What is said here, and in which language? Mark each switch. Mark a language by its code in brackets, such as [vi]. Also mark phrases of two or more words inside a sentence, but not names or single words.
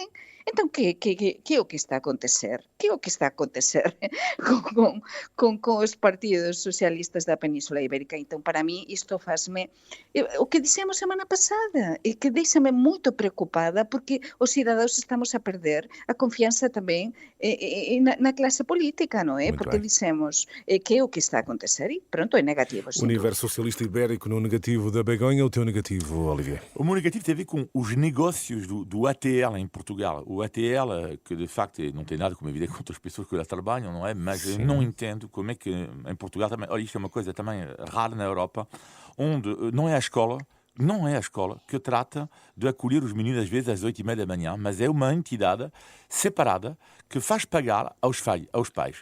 [gl] Entón, que é o que está a acontecer? Que é o que está a acontecer con os partidos socialistas da Península Ibérica? Entón, para mí, isto fasme... O que dixemos semana pasada, e que deixame moito preocupada porque os cidadãos estamos a perder a confianza tamén na clase política, non é? Porque dixemos que é o que está a acontecer e pronto, é negativo. [pt] O universo socialista ibérico no negativo da Begonha, o teu negativo, Olivier? O meu negativo tem a ver com os negócios do ATL em Portugal. O ATL, que de facto não tem nada, como é evidente, contra as pessoas que lá trabalham, não é? Mas eu não entendo como é que em Portugal também... Olha, isto é uma coisa também rara na Europa, onde não é a escola que trata de acolher os meninos às vezes às 8h30 da manhã, mas é uma entidade separada que faz pagar aos pais.